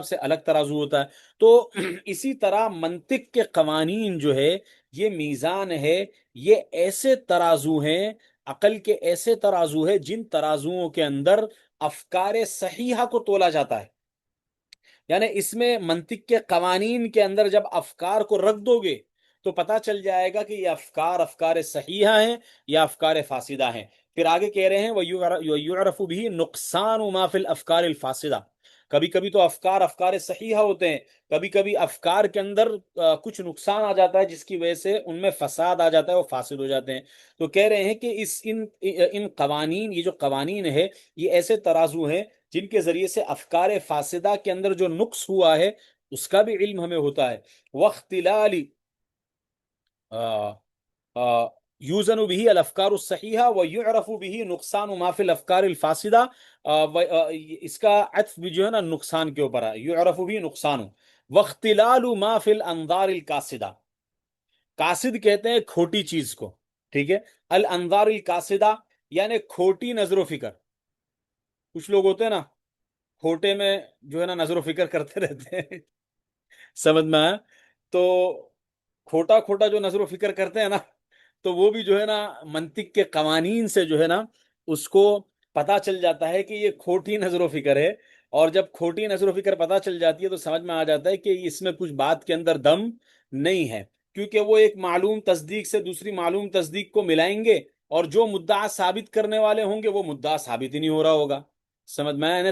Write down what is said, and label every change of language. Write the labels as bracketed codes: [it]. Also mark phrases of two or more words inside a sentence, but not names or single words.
[ur] سے الگ ترازو ہوتا ہے، تو اسی طرح منطق کے قوانین جو ہے یہ میزان ہے، یہ ایسے ترازو ہیں، عقل کے ایسے ترازو ہیں جن ترازوؤں کے اندر افکار صحیحہ کو تولا جاتا ہے، یعنی اس میں منطق کے قوانین کے اندر جب افکار کو رکھ دو گے تو پتا چل جائے گا کہ یہ افکار صحیحہ ہیں یا افکار فاسدہ ہیں۔ پھر آگے کہہ رہے ہیں [ar] وَيُعْرَفُ بِهِ نُقْصَانُ مَا فِي الْأَفْكَارِ الْفَاسِدَةِ، [ur] کبھی کبھی تو افکار صحیحہ ہوتے ہیں، کبھی کبھی افکار کے اندر کچھ نقصان آ جاتا ہے جس کی وجہ سے ان میں فساد آ جاتا ہے، وہ فاسد ہو جاتے ہیں، تو کہہ رہے ہیں کہ ان قوانین، یہ جو قوانین ہے یہ ایسے ترازو ہیں جن کے ذریعے سے افکار فاسدہ کے اندر جو نقص ہوا ہے اس کا بھی علم ہمیں ہوتا ہے، [ar] واختلال یوزن به الافکار الصحیحہ و یعرف به نقصان ما فی الافکار الفاسدہ، [ur] اس کا عطف بھی جو ہے نا نقصان کے اوپر ہے، [ar] یعرف به نقصان، واختلال ما فی الانظار القاصدہ، [ur] قاصد کہتے ہیں کھوٹی چیز کو، ٹھیک ہے، [ar] الانظار القاصدہ [ur] یعنی کھوٹی نظر و فکر، کچھ لوگ ہوتے ہیں نا کھوٹے میں جو ہے نا نظر و فکر کرتے رہتے ہیں، سمجھ میں آیا؟ تو کھوٹا کھوٹا جو نظر و فکر کرتے ہیں نا، تو وہ بھی جو ہے نا منطق کے قوانین سے جو ہے نا اس کو پتا چل جاتا ہے کہ یہ کھوٹی نظر و فکر ہے، اور جب کھوٹی نظر و فکر پتا چل جاتی ہے تو سمجھ میں آ جاتا ہے کہ اس میں کچھ بات کے اندر دم نہیں ہے، کیونکہ وہ ایک معلوم تصدیق سے دوسری معلوم تصدیق کو ملائیں گے، اور جو مدعا ثابت کرنے والے ہوں گے وہ مدعا ثابت ہی نہیں ہو رہا ہوگا، سمجھ میں آیا؟